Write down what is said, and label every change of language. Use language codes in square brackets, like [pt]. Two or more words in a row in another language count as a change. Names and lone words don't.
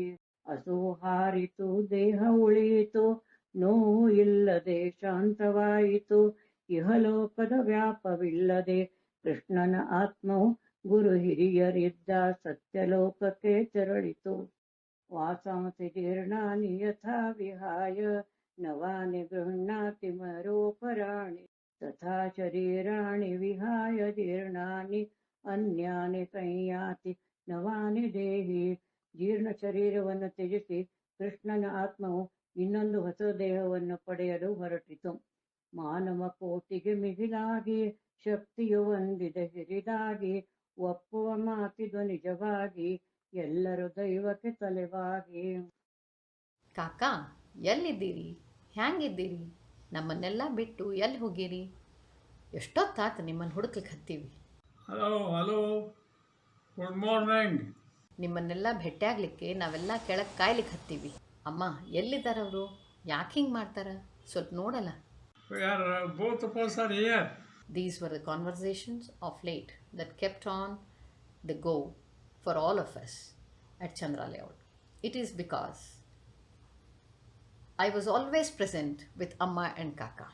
[kn] ಹಸು ಹಾರಿತು, ದೇಹ ಉಳಿಯಿತು, ನೋವು ಇಲ್ಲದೆ ಶಾಂತವಾಯಿತು. ಇಹಲೋಕದ ವ್ಯಾಪವಿಲ್ಲದೆ ಕೃಷ್ಣನ ಆತ್ಮವು ಗುರು ಹಿರಿಯರಿದ್ದ ಸತ್ಯಲೋಕಕ್ಕೆ ತೆರಳಿತು. [sa] ವಾಸಾಂಸಿ ಜೀರ್ಣಾನಿ ಯಥಾ ವಿಹಾಯ ನವಾನಿ ಗೃಹ್ಣಾತಿ ಮರೋಪರಾಣಿ ತಥಾ ಶರೀರಾಣಿ ವಿಹಾಯ ಜೀರ್ಣಾನಿ ಅನ್ಯಾನಿ ಸಂಯಾತಿ ನವಾನಿ ದೇಹಿ. [kn] ಜೀರ್ಣ ಶರೀರವನ್ನು ತ್ಯಜಿಸಿ ಕೃಷ್ಣನ ಆತ್ಮವು ಇನ್ನೊಂದು ಹೊಸ ದೇಹವನ್ನು ಪಡೆಯಲು ಹೊರಟಿತು. ಮಾನವ ಕೋಟಿಗೆ ಮಿಗಿಲಾಗಿ ಶಕ್ತಿಯು ಹೊಂದಿದೆ ಹಿರಿದಾಗಿ. ಒಪ್ಪುವ ಮಾತಿದು ನಿಜವಾಗಿ, ಎಲ್ಲರೂ ದೈವಕ್ಕೆ ತಲೆವಾಗಿ. ಕಾಕಾ, ಎಲ್ಲಿದ್ದೀರಿ? ಹ್ಯಾಂಗಿದ್ದೀರಿ? ನಮ್ಮನ್ನೆಲ್ಲ ಬಿಟ್ಟು ಎಲ್ಲಿ ಹೋಗಿರಿ? ಎಷ್ಟೊತ್ತಾತು ನಿಮ್ಮನ್ನು ಹುಡುಕ್ಲಿಕ್ಕೆ ಹತ್ತೀವಿ. [en] hello hello, good morning. [kn] ನಿಮ್ಮನ್ನೆಲ್ಲ ಭೇಟಿಯಾಗಲಿಕ್ಕೆ ನಾವೆಲ್ಲ ಕೆಳಗೆ ಕಾಯ್ಲಿಕ್ಕೆ ಹತ್ತೀವಿ. ಅಮ್ಮ, ಎಲ್ಲಿದ್ದಾರವರು? ಯಾಕೆ ಹಿಂಗೆ ಮಾಡ್ತಾರೆ? ಸ್ವಲ್ಪ ನೋಡಲ್ಲ. [en] We are both of us are here. These were the conversations of late that kept on the go for all of us at Chandra Layout. It is because I was always present with Amma and Kaka.